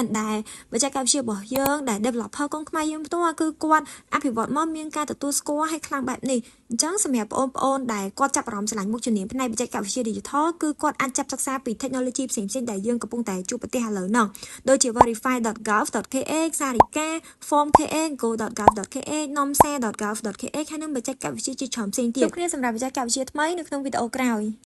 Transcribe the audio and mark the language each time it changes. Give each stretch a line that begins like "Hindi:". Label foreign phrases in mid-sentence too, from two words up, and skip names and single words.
Khmer: ដែលបច្ចេកវិទ្យារបស់យើងដែល developer កូនខ្មែរយើងផ្ទាល់គឺគាត់អភិវឌ្ឍមកមានការទទួលស្គាល់ឲ្យខ្លាំងបែបនេះអញ្ចឹងសម្រាប់បងប្អូនដែលគាត់ចាប់អារម្មណ៍ឆ្លាញ់មុខជំនាញផ្នែកបច្ចេកវិទ្យា Digital គឺគាត់អាចចាប់សិក្សាពី technology ផ្សេងៗដែលយើងកំពុងតែជួបប្រទះឥឡូវហ្នឹងដូចជា verify.gov.ke សារិកា form.ke go.gov.ke nomsa.gov.ke ហើយនឹងបច្ចេកវិទ្យាជាច្រើនផ្សេងទៀតជួបគ្នាសម្រាប់បច្ចេកវិទ្យាថ្មីនៅក្នុងវីដេអូក្រោយ